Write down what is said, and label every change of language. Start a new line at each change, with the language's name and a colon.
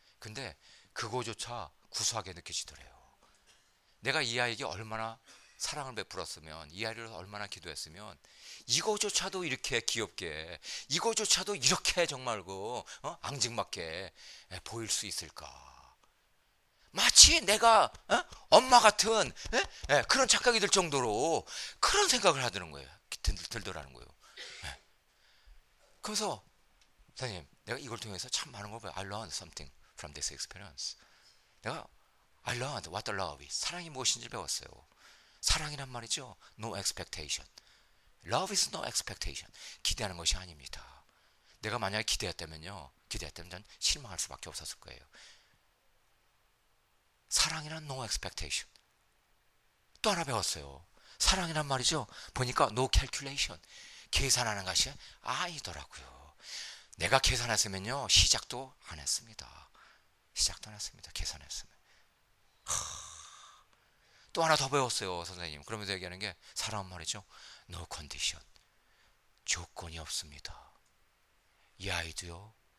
Korean: 근데 그거조차 구수하게 느껴지더래요. 내가 이 아이에게 얼마나 사랑을 베풀었으면, 이 아이를 얼마나 기도했으면 이거조차도 이렇게 귀엽게, 이거조차도 이렇게 정말 앙증맞게 보일 수 있을까? 마치 내가 엄마 같은 그런 착각이 들 정도로 그런 생각을 하더라는 거예요. 들더라는 거예요. 그래서 선생님, 내가 이걸 통해서 참 많은 걸 봐요.
English: I learned something from this experience.
Korean: 내가
English: I learned what the love is.
Korean: 사랑이 무엇인지 배웠어요. 사랑이란 말이죠.
English: No expectation. Love is no expectation.
Korean: 기대하는 것이 아닙니다. 내가 만약에 기대했다면 전 실망할 수밖에 없었을 거예요. 사랑이란
English: no expectation.
Korean: 또 하나 배웠어요. 사랑이란 말이죠. 보니까
English: no calculation.
Korean: 계산하는 것이 아니더라고요. 내가 계산했으면요 시작도 안 했습니다. 계산했으면. 또 하나 더 배웠어요, 선생님. 그러면서 얘기하는 게 사랑은 말이죠.
English: no condition.
Korean: 조건이 없습니다. 이 아이도요.